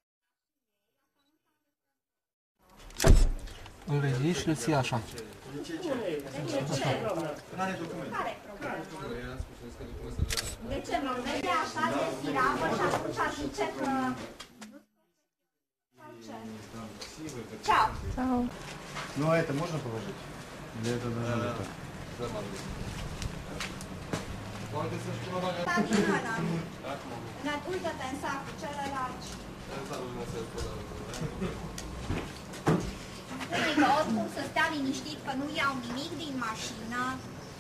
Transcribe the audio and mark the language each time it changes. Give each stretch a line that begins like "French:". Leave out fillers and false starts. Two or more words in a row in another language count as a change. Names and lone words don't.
Romanian: Îl ridici și îl ții așa. De ce? Care document? Care problemă? De ce mă vede așa de firavă și atunci zice că... Ceau! Ciao.
Russian: Ну, а это можно положить? Или это даже это?
Romanian: Da, din ăla. Uită-te în sacul celălalt. Spune că oricum să stea liniștit că nu iau nimic din mașină.